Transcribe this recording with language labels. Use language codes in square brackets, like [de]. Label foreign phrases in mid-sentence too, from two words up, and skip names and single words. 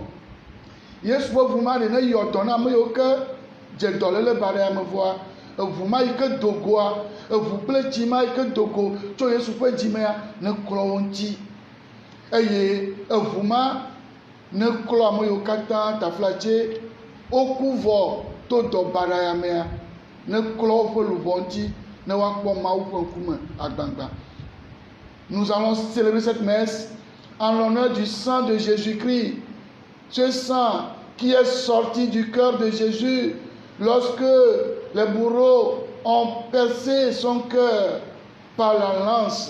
[ee] Yesu ƒe ʋu ma ɖe ne yɔ dɔ na ame yiwo ke dze dɔléle ba ɖe ame vɔa, eʋu ma yi ke do goa, eʋu kple tsi ma yi ke do go tso Yesu ƒe dzimea ne klɔ wo ŋuti. Eye eʋu ma ne klɔ ame yiwo katã taflatse woku vɔ to dɔ baɖa ya mea, ne klɔ woƒe luʋɔ ŋuti ne woakpɔ Mawu ƒe ŋkume agbagba. [fr] Nous allons célébrer cette messe en l'honneur du sang de Jésus-Christ, ce sang qui est sorti du cœur de Jésus lorsque les bourreaux ont percé son cœur par la lance.